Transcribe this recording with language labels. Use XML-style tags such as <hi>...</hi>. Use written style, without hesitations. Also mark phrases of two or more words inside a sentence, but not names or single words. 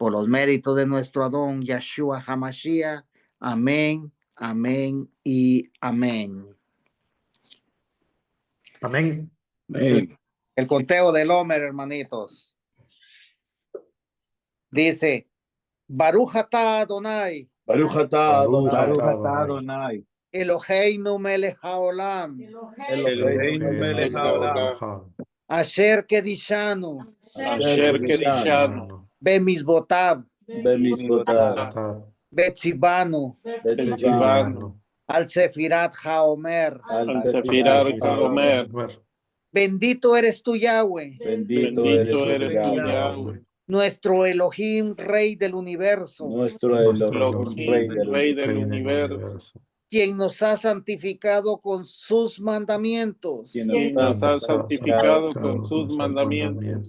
<es>por los méritos de nuestro Adón Yahshua Hamashiach. Amén, amén y amén. Amén. El conteo del Homer, hermanitos. Dice,</es> <he>ברוך אתה אדני, ברוך אתה Baruch Adonai, אתה אדני. אלוהינו מלך העולם, אלוהינו מלך העולם, אשר קדשנו, אשר קדשנו, bemisbotav, bemizvotav, betzibanu, betzivanu, על ספירת העומר. al sefirat sefirat haomer.</he> <es>Bendito eres tú, Yahweh, Bendito Bendito eres eres tú, Yahweh, Yahweh, nuestro Elohim, Rey del universo, nuestro Elohim, Rey del universo, quien nos ha santificado con sus mandamientos quien nos ha santificado con sus mandamientos</es>